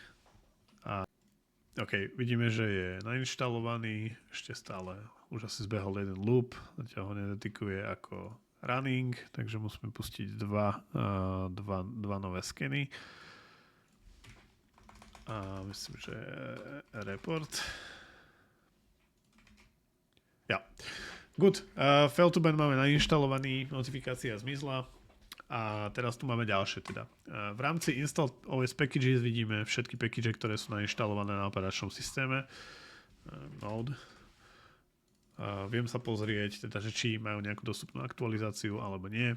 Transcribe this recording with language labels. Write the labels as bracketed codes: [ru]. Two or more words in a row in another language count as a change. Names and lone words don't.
[sk] OK, vidíme, že je nainštalovaný, ešte stále už asi zbehol jeden loop, zatiaľ ho nedetikuje ako running, takže musíme pustiť dva nové skeny. A myslím, že report. Ja. Good. Fail to ban máme nainštalovaný, notifikácia zmizla. A teraz tu máme ďalšie teda. V rámci Install OS Packages vidíme všetky package, ktoré sú nainštalované na operačnom systéme. Node. Viem sa pozrieť, teda, že či majú nejakú dostupnú aktualizáciu alebo nie.